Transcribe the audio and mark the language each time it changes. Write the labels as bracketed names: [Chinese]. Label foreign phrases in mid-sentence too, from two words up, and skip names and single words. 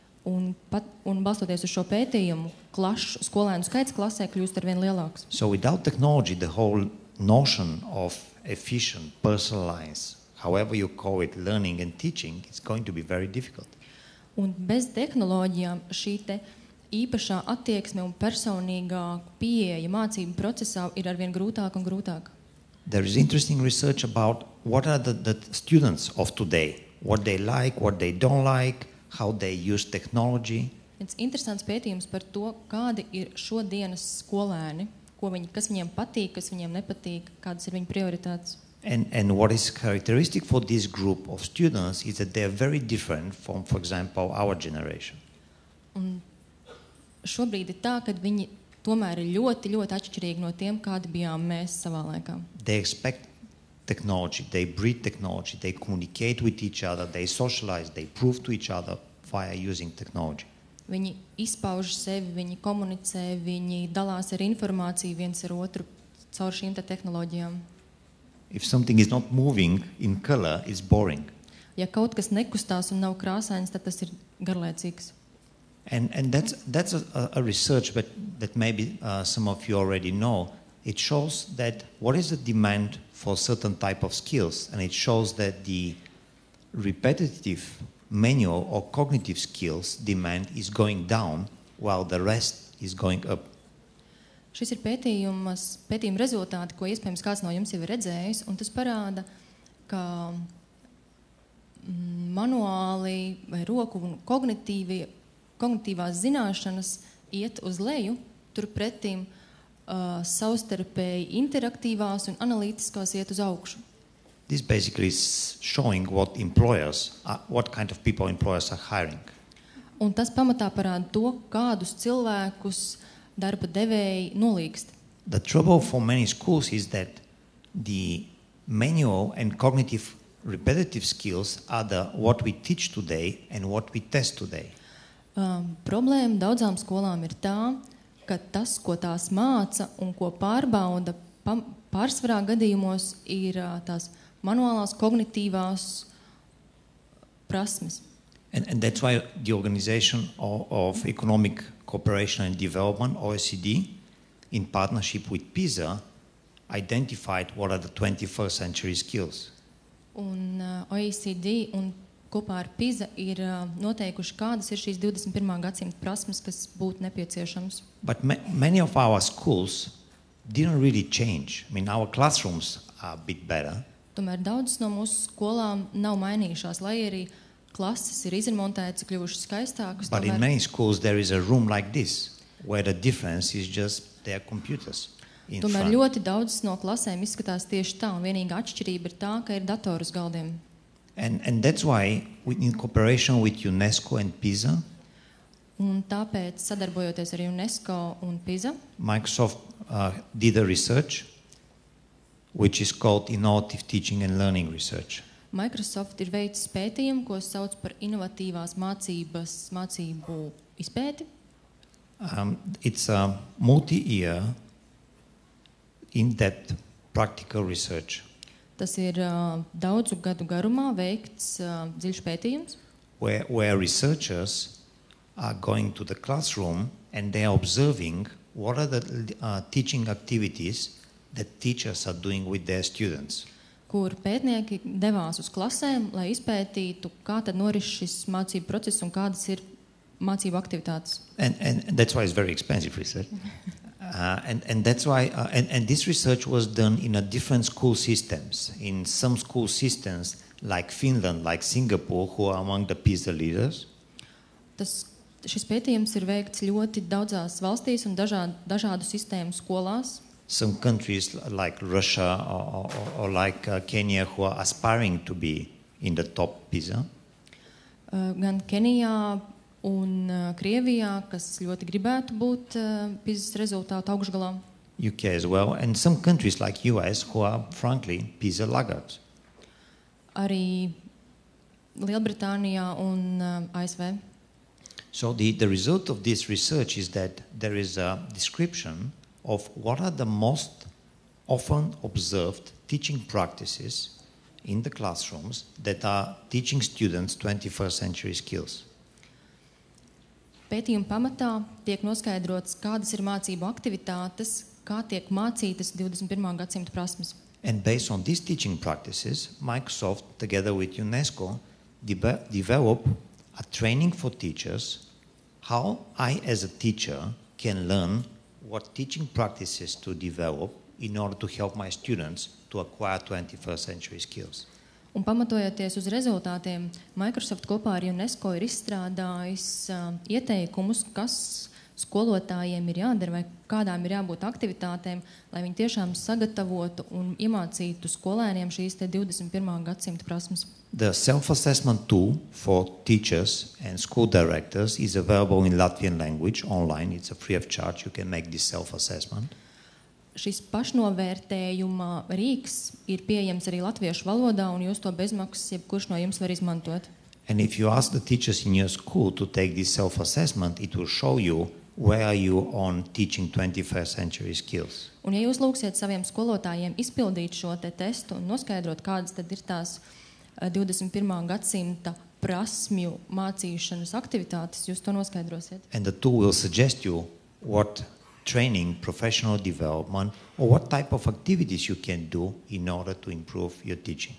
[Latvian] Un balstoties uz šo pētījumu, skolēnu skaits klasē kļūst arvien lielāks. [English] So without technology, the whole notion of efficient, personalized, however you call it, learning and teaching, is going to be very difficult. [Latvian] Un bez tehnoloģijām šī te īpašā attieksme un personīgā pieeja mācību procesā ir arvien grūtāk un grūtāk. [English] There is interesting research about what are the students of today, what they like, what they don't like, how they use technology. [Latvian] Viens interesants pētījums par to, kādi ir šodienas skolēni, kas viņiem patīk, kas viņiem nepatīk, kādas ir viņu prioritātes. [English] And what is characteristic for this group of students is that they are very different from, for example, our generation. [Latvian] Un šobrīd ir tā, ka viņi tomēr ir ļoti, ļoti atšķirīgi no tiem, kādi bijām mēs savā laikā. [English] They expect technology, they breed technology, they communicate with each other, they socialize, they prove to each other via using technology. [Latvian] Viņi izpauž sevi, viņi komunicē, viņi dalās ar informāciju viens ar otru caur šīm tehnoloģijām. [English] If something is not moving in color, it's boring. [Latvian] Ja kaut kas nekustās un nav krāsains, tad tas ir garlaicīgs. [English] And that's a research that maybe some of you already know. It shows that what is the demand for certain type of skills, and it shows that the repetitive manual or cognitive skills demand is going down while the rest is going up. [Latvian] Šis ir pētījuma rezultāti, ko iespējams kāds no jums jau ir redzējis, un tas parāda, ka manuāli vai roku un kognitīvās zināšanas iet uz leju, turpretīm savstarpēji interaktīvās un analītiskās iet uz augšu. [English] This basically is showing what kind of people employers are hiring. [Latvian] Un tas pamatā parāda to, kādus cilvēkus darba devēji nolīgst. [English] The trouble for many schools is that the manual and cognitive repetitive skills are what we teach today and what we test today. [Latvian] Problēma daudzām skolām ir tā, ka tas, ko tās māca un ko pārbauda, pārsvarā gadījumos ir tās manuālās, kognitīvās prasmes. [English] And that's why the Organization of Economic Cooperation and Development, OECD, in partnership with PISA, identified what are the 21st century skills. [Latvian] Un OECD un kopā ar PISA ir noteikuši, kādas ir šīs 21. gadsimta prasmes, kas būtu nepieciešamas. [English] But many of our schools didn't really change. I mean, our classrooms are a bit better. [Latvian] Tomēr daudzas no mūsu skolām nav mainījušās, lai arī klases ir izremontētas, kļuvušas skaistākas. [English] But in many schools there is a room like this, where the difference is just their computers in tomēr front. [Latvian] ļoti daudzas no klasēm izskatās tieši tā, un vienīgā atšķirība ir tā, ka ir datori uz galdiem. [English] And that's why, in cooperation with UNESCO and PISA, [Latvian] Un tāpēc, sadarbojoties ar UNESCO un PISA, [English] Microsoft did a research which is called Innovative Teaching and Learning Research. [Latvian] Microsoft ir veicis pētījumu, ko sauc par inovatīvās mācību izpēti. [English] It's a multi-year, in-depth practical research. [Latvian] Tas ir daudzu gadu garumā veikts dziļš pētījums, [English] where researchers are going to the classroom and they are observing what are the teaching activities that teachers are doing with their students. [Latvian] Kur pētnieki devās uz klasēm, lai izpētītu, kā tad noris šis mācību process un kādas ir mācību aktivitātes. [English] And that's why it's very expensive research. And that's why and this research was done in a different school systems. In some school systems like Finland, like Singapore, who are among the PISA leaders. [Latvian] Šis pētījums ir veikts ļoti daudzās valstīs un dažādu sistēmu skolās. [English] Some countries like Russia or like Kenya who are aspiring to be in the top PISA. [Latvian] Gan Kenijā un Krievijā, kas ļoti gribētu būt PISA rezultātu augšgalā. [English] UK as well, and some countries like US who are frankly PISA laggards. [Latvian] Arī Lielbritānijā un ASV. [English] So the result of this research is that there is a description of what are the most often observed teaching practices in the classrooms that are teaching students 21st century skills. [Latvian] Pētījuma pamatā tiek noskaidrots, kādas ir mācību aktivitātes, kā tiek mācītas 21. gadsimta prasmes. [English] And based on these teaching practices, Microsoft, together with UNESCO, developed a training for teachers how I, as a teacher, can learn what teaching practices to develop in order to help my students to acquire 21st century skills. [Latvian] Un pamatojoties uz rezultātiem, Microsoft kopā ar UNESCO ir izstrādājis ieteikumus, kas skolotājiem ir jādara vai kādām ir jābūt aktivitātēm, lai viņi tiešām sagatavotu un iemācītu skolēniem šīs te 21. gadsimta prasmes. [English] The self-assessment tool for teachers and school directors is available in Latvian language online. It's a free of charge. You can make this self-assessment. [Latvian] Šis pašnovērtējuma rīks ir pieejams arī latviešu valodā, un jūs to bezmaksas jebkurš no jums var izmantot. [English] And if you ask the teachers in your school to take this self-assessment, it will show you where are you on teaching 21st century skills. [Latvian] Un ja jūs lūgsiet saviem skolotājiem izpildīt šo te testu un noskaidrot, kādas tad ir tās 21. gadsimta prasmju mācīšanas aktivitātes, jūs to noskaidrosiet. [English] And the tool will suggest you what training, professional development, or what type of activities you can do in order to improve your teaching.